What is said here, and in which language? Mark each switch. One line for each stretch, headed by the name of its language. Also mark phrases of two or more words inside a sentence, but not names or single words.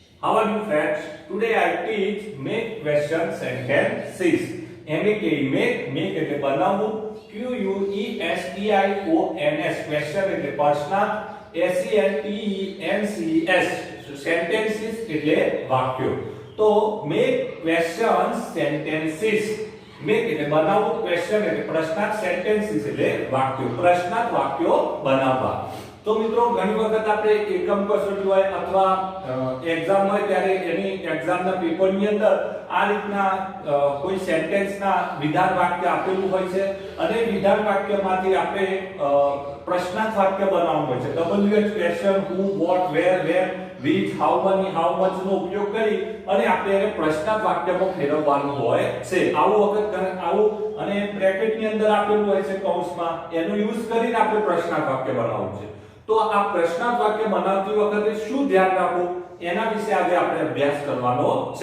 English: How are you friends? Today I teach make question sentences.
Gujarati: make એટલે બનાવવું, questions question એટલે પ્રશ્ન,
English: sentences sentences
Gujarati: એટલે વાક્યો.
English: તો make questions sentences.
Gujarati: make એટલે બનાવવું, question એટલે પ્રશ્ન, sentences એટલે વાક્યો. પ્રશ્નાર્થ વાક્યો બનાવવા. તો મિત્રો ઘણી વખત આપણે એકમ કસોટી હોય અથવા એક્ઝામ હોય ત્યારે એની એક્ઝામના પેપરની અંદર આ રીતના કોઈ સેન્ટેન્સના વિધાન વાક્ય આપેલું હોય છે અને વિધાન વાક્યમાંથી આપણે પ્રશ્નાર્થ વાક્ય બનાવવાનું હોય છે.
English: WH ક્વેશ્ચન, who, what, where, when, which, how many, how much
Gujarati: નો ઉપયોગ કરી અને આપણે એને પ્રશ્નાર્થ વાક્યમાં ફેરવવાનું હોય છે. આવું અને બ્રેકેટની અંદર આપેલું હોય છે કૌંસમાં, એનો યુઝ કરીને આપણે પ્રશ્નાર્થ વાક્ય બનાવવું છે. તો આ પ્રશ્નાર્થ વાક્ય બનાવતી વખતે શું ધ્યાન રાખવું એના વિશે આજે આપણે અભ્યાસ કરવાનો છે.